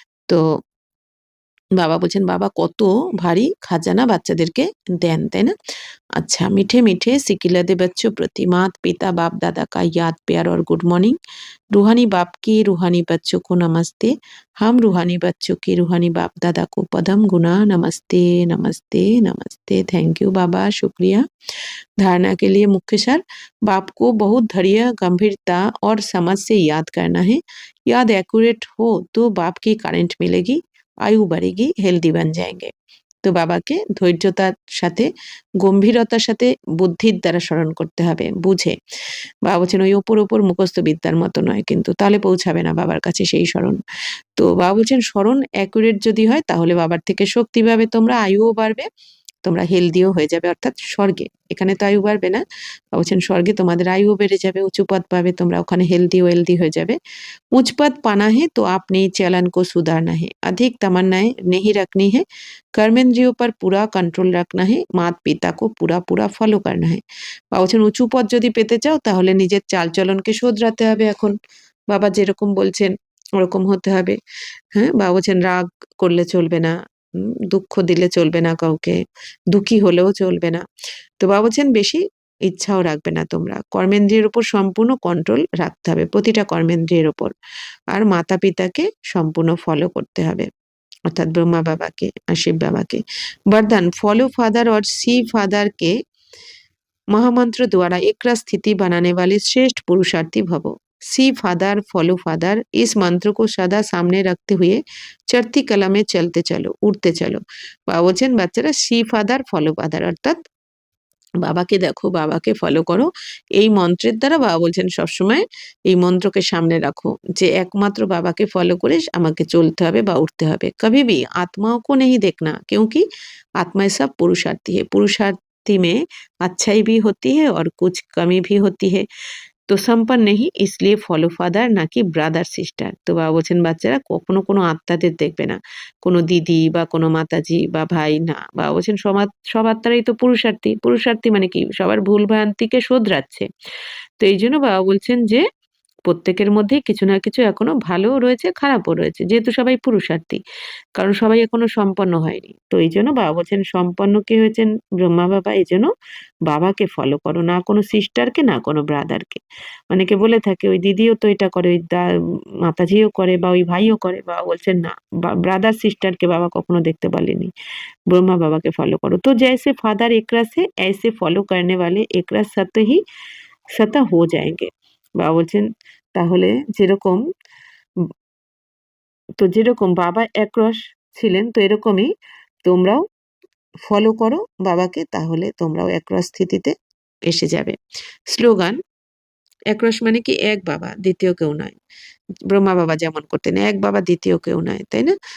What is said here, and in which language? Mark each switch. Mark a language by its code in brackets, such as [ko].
[bn] তো বাবা বলছেন বাবা কত ভারী খাজানা বাচ্চাদেরকে দেন, তাই না? [hi] अच्छा मीठे मीठे सिकिलदे बच्चों प्रति मात पिता बाप दादा का याद प्यार और गुड मॉर्निंग। रूहानी बाप की रूहानी बच्चों को नमस्ते। हम रूहानी बच्चों की रूहानी बाप दादा को पदम गुना नमस्ते नमस्ते नमस्ते। थैंक यू बाबा, शुक्रिया। धारणा के लिए मुख्य सार, बाप को बहुत धैर्य, गंभीरता और समझ से याद करना है। याद एक्यूरेट हो तो बाप की करंट मिलेगी, आयु बढ़ेगी, हेल्दी बन जाएंगे। [bn] তো বাবাকে ধৈর্যতার সাথে, গম্ভীরতার সাথে, বুদ্ধির দ্বারা স্মরণ করতে হবে, বুঝে। বাবা বলছেন ওই ওপর মুখস্থ বিদ্যার মতো নয়, কিন্তু তাহলে পৌঁছাবে না বাবার কাছে সেই স্মরণ। তো বাবা বলছেন স্মরণ অ্যাকুরেট যদি হয় তাহলে বাবার থেকে শক্তি পাবে তোমরা, আয়ুও বাড়বে, তোমরা হেলদিও হয়ে যাবে। অর্থাৎ স্বর্গে, এখানে তো আয়ু বাড়বে না, বলছেন স্বর্গে তোমাদের আয়ুও বেড়ে যাবে, উঁচু পদ পাবে তোমরা, ওখানে হেলদি হয়ে যাবে। [hi] उच्च पद पाना है तो अपने चलन को सुधारना है, अधिक तमन्नाएं नहीं रखनी है, कर्मेंद्रियों पर पूरा कंट्रोल रखना है, माता पिता को पूरा फॉलो करना है। [bn] বাবা বলছেন উঁচু পদ যদি পেতে চাও তাহলে নিজের চালচলনকে শোধরাতে হবে। এখন বাবা যেরকম বলছেন ওরকম হতে হবে। হ্যাঁ, বাবা বলছেন রাগ করলে চলবে না, দুঃখ দিলে চলবে না কাউকে, দুঃখী হলেও চলবে না। তো বাবা বলছেন বেশি ইচ্ছাও রাখবে না তোমরা, কর্মেন্দ্রিয়ের উপর সম্পূর্ণ কন্ট্রোল রাখতে হবে, প্রতিটা কর্মেন্দ্রিয়ের উপর। আর মাতা পিতাকে সম্পূর্ণ ফলো করতে হবে, অর্থাৎ ব্রহ্মা বাবাকে আর শিব বাবাকে। [hi] वरदान फॉलो फादर और सी फादर के महामंत्र द्वारा एक स्थिति बनाने वाले श्रेष्ठ पुरुषार्थी भवो। सी फादर फॉलो फादर, इस मंत्र को सदा सामने रखते हुए चढ़ती कला में चलते चलो, उड़ते चलो। [bn] বাবা বলছেন বাচ্চারা সি ফাদার ফলো ফাদার, অর্থাৎ বাবাকে দেখো, বাবাকে ফলো করো, এই মন্ত্রের দ্বারা বাবা বলছেন সবসময় এই মন্ত্রকে সামনে রাখো যে একমাত্র বাবাকে ফলো করে আমাকে চলতে হবে বা উঠতে হবে। [hi] कभी भी आत्माओं को नहीं देखना, क्योंकि आत्माएं सब पुरुषार्थी है, पुरुषार्थी में अच्छाई भी होती है और कुछ कमी भी होती है, [bn] তো সম্পন্ন নেই, [hi] इसलिए [bn] ফলো ফাদার নাকি ব্রাদার সিস্টার। তো বাবা বলছেন বাচ্চারা কখনো কোনো আত্মাদের দেখবে না, কোনো দিদি বা কোনো মাতাজি বা ভাই না। বাবা বলছেন সব আত্মারাই তো পুরুষার্থী, পুরুষার্থী মানে কি সবার ভুল ভ্রান্তিকে শোধরাচ্ছে। তো এই জন্য বাবা বলছেন যে প্রত্যেকের মধ্যেই কিছু না কিছু এখনো ভালোও রয়েছে, খারাপও রয়েছে, যেহেতু সবাই পুরুষার্থী, কারণ সবাই এখনো সম্পন্ন হয়নি। তো এই জন্য বাবা বলছেন সম্পন্ন কে হয়েছেন ব্রহ্মা বাবা, এই জন্য বাবাকে ফলো করো, না কোনো সিস্টারকে না কোনো ব্রাদারকে। অনেকে বলে থাকে ওই দিদিও তো এটা করে, ওই মাতাজিও করে বা ওই ভাইও করে। বাবা বলছেন না, ব্রাদার সিস্টারকে বাবা কখনো দেখতে পারেনি, [hi] ब्रह्मा बाबा के फॉलो करो। तो जैसे फादर एक रस है ऐसे फॉलो करने वाले एक रस सत्य ही सत्य हो जाएंगे। [bn] বাবা বলছেন তাহলে যেরকম যেরকম বাবা একরস ছিলেন তো এরকমই তোমরাও ফলো করো বাবাকে, তাহলে তোমরাও একরস স্থিতিতে এসে যাবে। স্লোগান একরস মানে কি এক বাবা দ্বিতীয় কেউ নয়, ব্রহ্মা বাবা যেমন করতেন এক বাবা দ্বিতীয় কেউ নয়, তাই না?